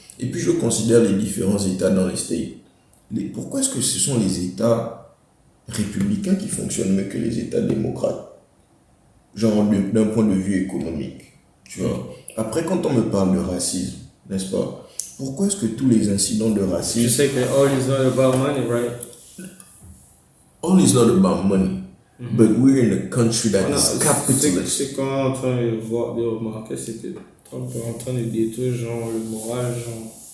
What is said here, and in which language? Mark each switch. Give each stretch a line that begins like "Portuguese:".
French: Et puis je considère les différents États dans les States. Pourquoi est-ce que ce sont les États républicains qui fonctionnent mieux que les États démocrates? Genre d'un point de vue économique, tu vois. Après, quand on me parle de racisme, n'est-ce pas? Pourquoi est-ce que tous les incidents de racisme... Tu sais que
English: all is not about money, right? All is not about money. But we're in a country that is capitalist.
French: C'est qu'on est en train de remarquer, c'est que Trump est en train de détruire genre le moral, genre...